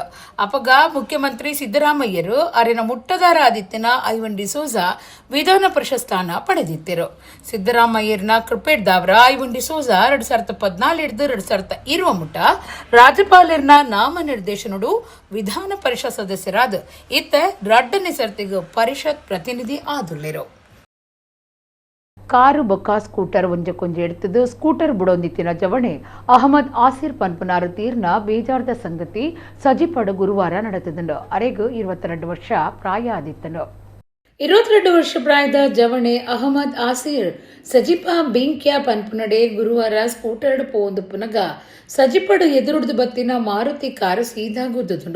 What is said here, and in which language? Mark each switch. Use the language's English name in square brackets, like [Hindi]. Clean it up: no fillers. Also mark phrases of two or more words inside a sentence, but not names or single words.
[Tulu] ಅಪಗ ಮುಖ್ಯಮಂತ್ರಿ ಸಿದ್ದರಾಮಯ್ಯರು ಅರಿನ ಮುಟ್ಟದಾರ ಆದಿತ್ಯನ ಐವನ್ ಡಿಸೋಜಾ ವಿಧಾನ ಪರಿಷತ್ ಸ್ಥಾನ ಪಡೆದಿದ್ದರು. ಸಿದ್ದರಾಮಯ್ಯರ್ನ ಕೃಪೆಡ್ದಾವ್ರ ಐವನ್ ಡಿಸೋಜಾ 2014 ಮುಟ್ಟ ರಾಜ್ಯಪಾಲರ್ನ ನಾಮನಿರ್ದೇಶನಡು ವಿಧಾನ ಪರಿಷತ್ ಸದಸ್ಯರಾದ ಇತ್ತ 2ನೇ ಸರ್ತಿಗೆ ಪರಿಷತ್ ಪ್ರತಿನಿಧಿ ಆದುಳ್ಳರು. ಕಾರು ಬೊಕ್ಕ ಸ್ಕೂಟರ್ ಒಂಜಕ್ಕೊಂಜಿ ಎಡ್ತದು ಸ್ಕೂಟರ್ ಬುಡೊಂದಿತ್ತಿನ ಜವಣೆ ಅಹಮದ್ ಆಸಿರ್ ಪನ್ಪನಾರು ತೀರ್ನ ಬೇಜಾರ್ದ ಸಂಗತಿ ಸಜಿಪಡು ಗುರುವಾರ ನಡೆತದಂಡು. ಅರೆಗು 22 ವರ್ಷ ಪ್ರಾಯ ಆದಿತ್ತನು. 22 ವರ್ಷ ಪ್ರಾಯದ ಜವಣೆ ಅಹಮದ್ ಆಸಿರ್ ಸಜಿಪ ಬೆಂಕ್ಯ ಪನ್ಪುನಡೆ ಗುರುವಾರ ಸ್ಕೂಟರ್ ಪೋಂದು ಪುನಗ ಸಜಿಪಡು ಎದುರುಡ್ದು ಬತ್ತಿನ ಮಾರುತಿ ಕಾರು ಸೀದಾಗುದ್ದುಂಡು.